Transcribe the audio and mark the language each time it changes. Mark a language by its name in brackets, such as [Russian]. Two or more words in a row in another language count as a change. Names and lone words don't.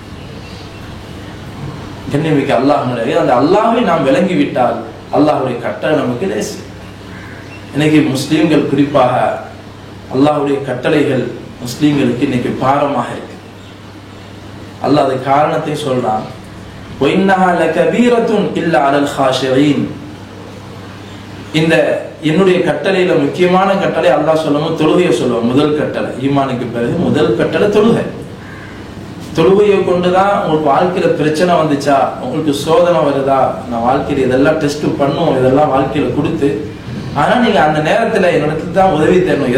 [Tamil] கண்ணியமிக்க அல்லாஹ்வுடைய அந்த அல்லாஹ்வை நாம் விளங்கிவிட்டால் அல்லாஹ்வுடைய கட்டளை நமக்கு லேசு. இன்னைக்கு முஸ்லீம்கள் குறிப்பாக அல்லாஹ்வுடைய கட்டளைகள் முஸ்லீம்களுக்கு இன்னைக்கு பாரமாக இருக்கு. அல்லாஹ் அது காரணத்தை சொல்றான், [Arabic] وَإِنَّهَا لَكَبِيرَةٌ إِلَّا عَلَى الْخَاشِعِينَ. [Tamil] இந்த என்னுடைய கட்டளையில முக்கியமான கட்டளை அல்லாஹ் சொல்லும்போது தொழுகையை சொல்லுவான். முதல் கட்டளை, ஈமானுக்கு பிறகு முதல் கட்டளை தொழுகை. தொழுகையை கொண்டுதான் உங்களுக்கு வாழ்க்கையில பிரச்சனை வந்துச்சா, உங்களுக்கு சோதனை வருதா, நான் வாழ்க்கையில இதெல்லாம் டெஸ்ட் பண்ணுவோம், இதெல்லாம் வாழ்க்கையில கொடுத்து, ஆனா நீங்க அந்த நேரத்துல என்னிடத்துல தான் உதவி தேடணும்.